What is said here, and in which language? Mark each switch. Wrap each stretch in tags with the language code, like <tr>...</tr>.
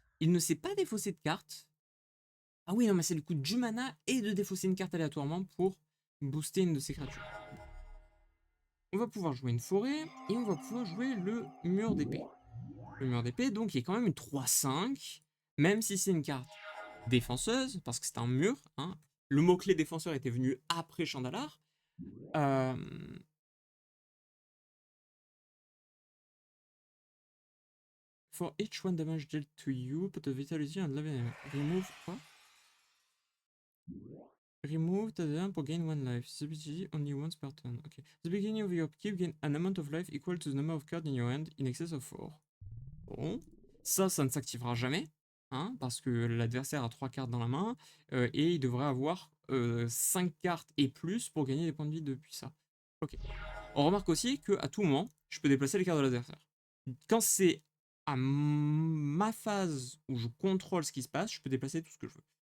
<fr>Il ne sait pas défausser de carte. Ah oui, non, mais c'est le coup du mana et de défausser une carte aléatoirement pour booster une de ses créatures. On va pouvoir jouer une forêt et on va pouvoir jouer le mur d'épée. Le mur d'épée, donc, il est quand même une 3-5, même si c'est une carte défenseuse, parce que c'est un mur. Hein. Le mot-clé défenseur était venu après Chandalar.</fr> <en>Euh, For each one damage dealt to you, put a vitality and remove quoi? Remove the pour gain one life. The ability only once per turn. Okay. The beginning of your upkeep gain an amount of life equal to the number of cards in your hand in excess of 4.</en> <fr>Bon. Ça ne s'activera jamais. Hein, parce que l'adversaire a 3 cartes dans la main. Et il devrait avoir 5 cartes et plus pour gagner des points de vie depuis ça. Ok. On remarque aussi qu'à tout moment, je peux déplacer les cartes de l'adversaire. Quand c'est à ma phase où je contrôle ce qui se passe, je peux déplacer tout ce que je veux.</fr>